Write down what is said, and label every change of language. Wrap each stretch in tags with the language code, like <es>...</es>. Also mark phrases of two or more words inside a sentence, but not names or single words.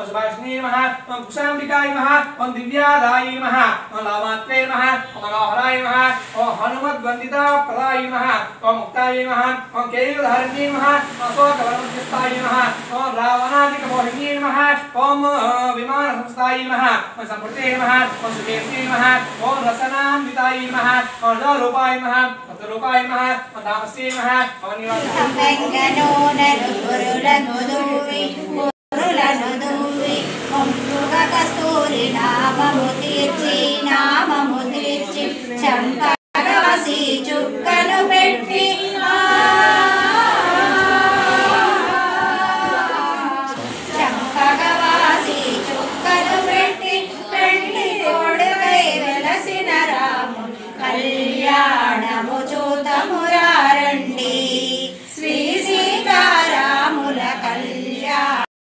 <sa>सुभाषिण्यै नमः ओम कुशाम्बिकाय नमः ओम दिव्यादाय नमः ओम लामात्रे नमः ओम मनोहराय नमः ओम हनुमद्वन्दिताप्रदाय नमः ओम मुक्ताय नमः ओम केयूरधारिण्यै नमः ओम अशोकवर्णस्थाय नमः ओम रावणादिकमोहिन्यै नमः ओम विमानसंस्थाय नमः ओम सम्प्रते नमः ओम सुकेशे नमः ओम रसनान्विताय नमः ओम रूपाय नमः ओम रूपाय नमः ओम तामसे नमः ओम</sa> <te>కస్తూరి నామము తీర్చి చంపగవాసి చుక్కను పెట్టి చంపగవాసి చుక్కను పెట్టి పెళ్లి కొడుకై వెలసిన రాము కళ్యాణము చూతమురారండి శ్రీ సీతారాముల కళ్యాణ</te>